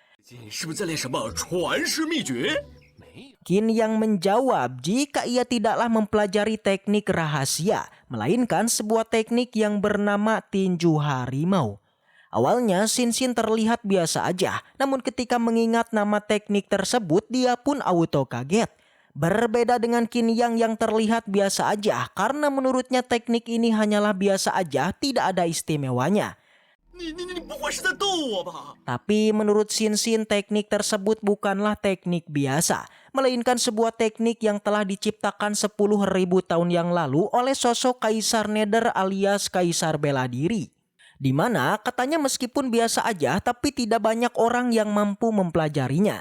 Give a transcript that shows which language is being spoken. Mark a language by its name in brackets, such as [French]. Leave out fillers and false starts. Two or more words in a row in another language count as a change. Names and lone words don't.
[Indonesian] Qin Yang menjawab jika ia tidaklah mempelajari teknik rahasia, melainkan sebuah teknik yang bernama tinju harimau. Awalnya Xin terlihat biasa aja, namun ketika mengingat nama teknik tersebut dia pun auto kaget. Berbeda dengan Qin yang terlihat biasa aja karena menurutnya teknik ini hanyalah biasa aja, tidak ada istimewanya. [Chinese] 你不会是在逗我吧？ [Indonesian] Tapi menurut Xin teknik tersebut bukanlah teknik biasa, melainkan sebuah teknik yang telah diciptakan 10.000 tahun yang lalu oleh sosok Kaisar Nether alias Kaisar Bela Diri. Di mana katanya meskipun biasa aja tapi tidak banyak orang yang mampu mempelajarinya.